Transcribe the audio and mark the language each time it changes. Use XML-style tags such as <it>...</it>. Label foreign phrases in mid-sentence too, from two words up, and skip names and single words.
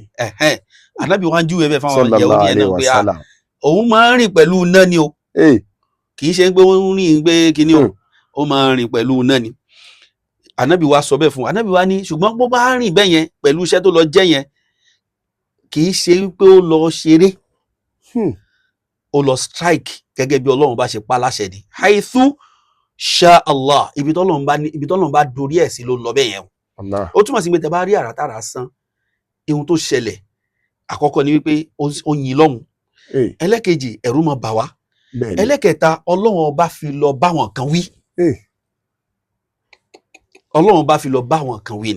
<yo>Ànábì wa ń júwe bẹ́ẹ̀ fáwọn Yahudi yẹn náà pé òun máa ń rìn pẹ̀lú iná ni o kì í ṣe pé ó ń rìn pé kíní o ó máa ń rìn pẹ̀lú iná ni. Ànábì wa sọ bẹ́ẹ̀ fún wa. Ànábì wa ní ṣùgbọ́n bó bá rìn bẹ́ẹ̀ yẹn pẹ̀lú iṣẹ́ tó lọ jẹ́ yẹn kì í ṣe pé ó lọ ṣeré ó lọ strike gẹ́gẹ́ bí Ọlọ́run bá ṣe pa láṣẹ ni</yo> <ar>حيث شاء الله</ar> <yo>ibi tọ́lọ́run bá dorí ẹ̀ sí ló ń lọ bẹ́ẹ̀ yẹn ó túmọ̀ sí pé tẹ bá rí àrà tára san ihun tó ṣẹlẹ̀ àkọ́kọ́ ni wípé ó yin lọ́hùn ẹlẹ́kejì ẹ̀rù máa bà wá ẹlẹ́kẹta Ọlọ́run ọba fi lọ bá wọn kan wí Ọlọ́run bá fi lọ bá wọn kan wí ni.</yo>